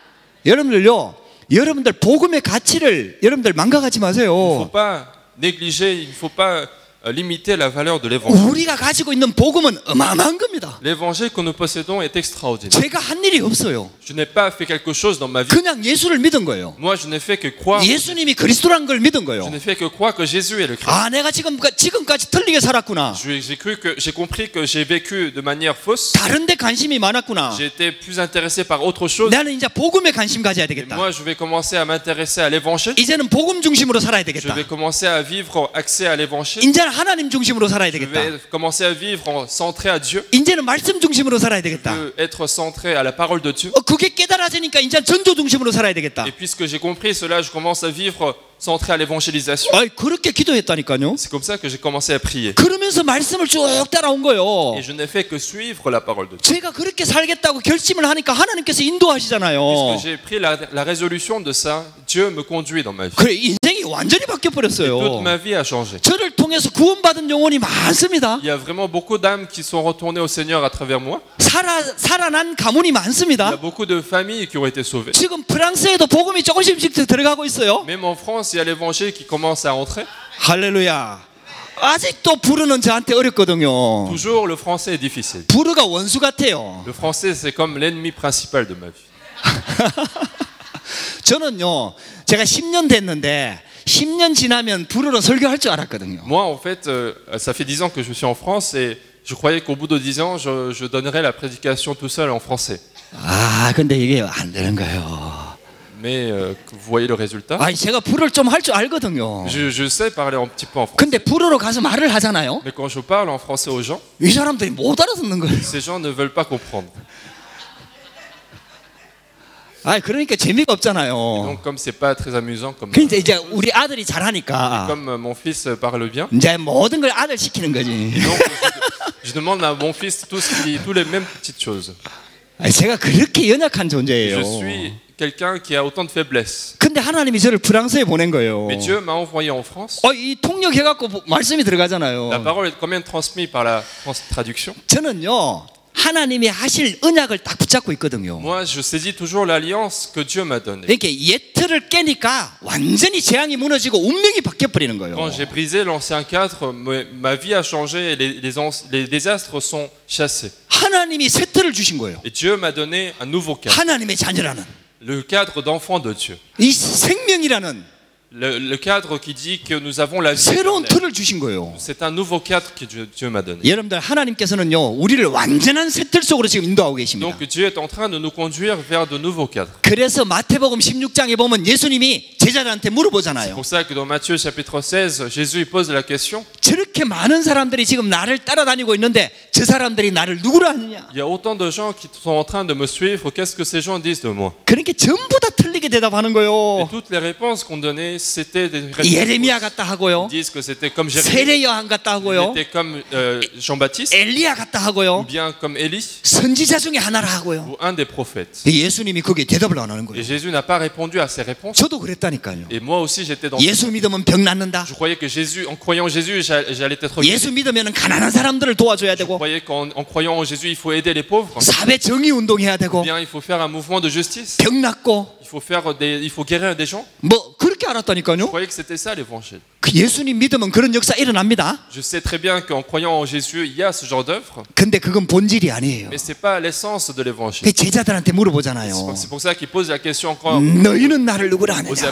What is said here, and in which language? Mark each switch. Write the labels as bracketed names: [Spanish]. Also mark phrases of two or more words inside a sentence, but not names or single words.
[Korean] 여러분들요, 여러분들 복음의 가치를 여러분들 망각하지 [French] Il ne [Korean] 마세요. [French] faut pas négliger, il ne faut pas limiter la valeur de l'évangile. [Korean] 우리가 가지고 있는 복음은 어마어마한 겁니다. [French] L'évangile que nous possédons est extraordinaire. [Korean] 제가 한 일이 없어요. [French] Je n'ai pas fait quelque chose dans ma vie. [Korean] 그냥 예수를 믿은 거예요. [French] Moi, je n'ai fait que croire. [Korean] 예수님이 그리스도란 걸 믿은 [French] Je [Korean] 거예요. [French] n'ai fait que croire que Jésus est le Christ. [Korean] 내가 지금까지 틀리게 살았구나. [French] J'ai compris que j'ai vécu de manière fausse. [Korean] 다른 데 관심이 많았구나. [French] J'ai été plus intéressé par autre chose. [Korean] 나는 이제 복음에 관심 가져야 [French] Et [Korean] 되겠다. [French] moi, je vais commencer à m'intéresser à l'évangile. [Korean] 이제는 복음 중심으로 살아야 [French] Je [Korean] 되겠다. [French] vais commencer à vivre axé à l'évangile. [Korean] 이제는 하나님 중심으로 살아야 [French] Je [Korean] 되겠다. [French] vais commencer à vivre centré à Dieu. [Korean] 이제는 말씀 중심으로 살아야 되겠다. [French] Être centré à la parole de Dieu. [Korean] 그게 깨달아지니까 이제 전도 중심으로 살아야 되겠다. [French] Et puisque j'ai compris cela, je commence à vivre centré à l'évangélisation. [Korean] 그렇게 기도했다니까요. [French] C'est comme ça que j'ai commencé à prier. [Korean] 그러면서 말씀을 쭉 따라온 거예요. [French] Et je n'ai fait que suivre la parole de Dieu. [Korean] 제가 그렇게 살겠다고 결심을 하니까 하나님께서 인도하시잖아요. [French] Puisque j'ai pris la résolution de ça, Dieu me conduit dans ma vie. [Korean] 그래, 인생이 완전히 바뀌어 [French] Toute [Korean] 버렸어요. [French] ma vie a changé. [Korean] 저를 통해서 구원받은 영혼이 많습니다. [French] Il y a vraiment beaucoup d'âmes qui sont retournées au Seigneur à travers moi. [Korean] 살아난 가문이 [French] Il y a [Korean] 많습니다. [French] beaucoup de familles qui ont été sauvées. [Korean] 지금 프랑스에도 복음이 조금씩 들어가고 있어요. [French] Même en France, il y a l'évangile qui commence à entrer. [Korean] 할렐루야. 아직도 불어는 저한테 어렵거든요. [French] Toujours, le français est difficile. [Korean] 불어가 원수 같아요. [French] Le français, c'est comme l'ennemi principal de ma vie. [Korean] 저는요, 제가 10년 됐는데 10년 지나면 불어로 설교할 줄 알았거든요. [French] Moi, en fait, ça fait 10 ans que je suis en France et je croyais qu'au bout de 10 ans, je donnerais la prédication tout seul en français. [Korean] 아, 근데 이게 안 되는 거예요. [French] Mais vous voyez le résultat. [Korean] 아, 제가 불어를 좀 할 줄 알거든요. [French] Je sais parler un petit peu en français. [Korean] 근데 불어로 가서 말을 하잖아요. [French] Mais quand je parle en français aux gens, [Korean] 이 사람들이 못 알아듣는 거예요. [French] ces gens ne veulent pas comprendre. [Korean] 아, 그러니까 재미가 없잖아요. [French] Donc, comme c'est pas très amusant, comme [Korean] 이제 우리 아들이 잘하니까 [French] mon fils parle bien, [Korean] 이제 모든 걸 아들 시키는 거지. [French] donc je demande à mon fils tous les mêmes petites choses. [Korean] 아, 제가 그렇게 연약한 존재예요. [French] Je suis quelqu'un qui a autant de faiblesses. [Korean] 근데 하나님이 저를 프랑스에 보낸 거예요. [French] Mais Dieu m'a envoyé en France. [Korean] 이 통역해갖고 말씀이 들어가잖아요. [French] La parole est quand même transmise par la traduction. [Korean] 저는요, 하나님이 하실 언약을 딱 붙잡고 있거든요. [French] Moi, je saisis toujours l'alliance que Dieu m'a donnée. [Korean] 이렇게 옛 틀을 깨니까 완전히 재앙이 무너지고 운명이 바뀌어버리는 거예요. [French] Quand j'ai brisé l'ancien cadre, ma vie a changé et les désastres sont chassés. [Korean] 하나님이 새 틀을 주신 거예요. [French] Et Dieu m'a donné un nouveau cadre. [Korean] 하나님의 자녀라는 [French] Le cadre d'enfant de Dieu. [Korean] 이 생명이라는 [French] Le cadre qui dit que nous avons la vie [Korean] 새로운 [French] éternelle. [Korean] 틀을 주신 거예요. [French] C'est un nouveau cadre que Dieu m'a donné. [Korean] 여러분들, 하나님께서는요, 우리를 완전한 새 틀 속으로 지금 인도하고 계십니다. [French] Donc Dieu est en train de nous conduire vers de nouveaux cadres. [Korean] 그래서 마태복음 16장에 보면 예수님이 제자들한테 [French] C'est [Korean] 물어보잖아요. [French] pour ça que dans Matthieu chapitre 16, Jésus pose la question. [Korean] 저렇게 많은 사람들이 지금 나를 따라다니고 있는데 저 사람들이 나를 누구라 하느냐? [French] Il y a autant de gens qui sont en train de me suivre. Qu'est-ce que ces gens disent de moi? [Korean] 그러니까 전부 다 틀리게 대답하는 [French] Et [Korean] 거예요. [French] toutes les réponses qu'on donnait, c'était des réponses. [Korean] 예레미야 같다 하고요. [French] Ils disent que c'était comme Jérémie, [Korean] 세례 요한 같다 하고요. [French] c'était comme Jean-Baptiste, [Korean] 엘리야 같다 [French] ou [Korean] 하고요. [French] bien comme Élie, [Korean] 선지자 중에 하나라 하고요. [French] ou un des prophètes. [Korean] 예수님이 거기에 대답을 안 하는 [French] Et [Korean] 거예요. [French] Jésus n'a pas répondu à ces réponses. [Korean] 저도 그랬다니까요. [French] Et moi aussi, j'étais dans. [Korean] 예수 믿으면 병 낫는다. [French] Je croyais que Jésus, en croyant en Jésus, j'allais être guéri. [Korean] 예수 믿으면 가난한 사람들을 도와줘야 [French] Je [Korean] 되고, [French] croyais qu'en croyant en Jésus, il faut aider les pauvres. [Korean] 사회 정의 운동해야 되고, [French] Bien, il faut faire un mouvement de justice. [Korean] 병 낫고, [French] Il faut guérir des gens. [Korean] 뭐 그렇게 [French] Je [Korean] 알았다니까요. [French] croyais que c'était ça l'évangile. [Korean] 그 예수님 믿으면 그런 역사 일어납니다. [French] Je sais très bien qu'en croyant en Jésus, il y a ce genre d'œuvre, [Korean] 근데 그건 본질이 아니에요. [French] mais c'est pas l'essence de l'évangile. [Korean] 그 제자들한테 물어보잖아요. [French] C'est pour ça qu'il pose la question encore [Korean] 너희는 나를 누구라 [French] aux [Korean] 하느냐?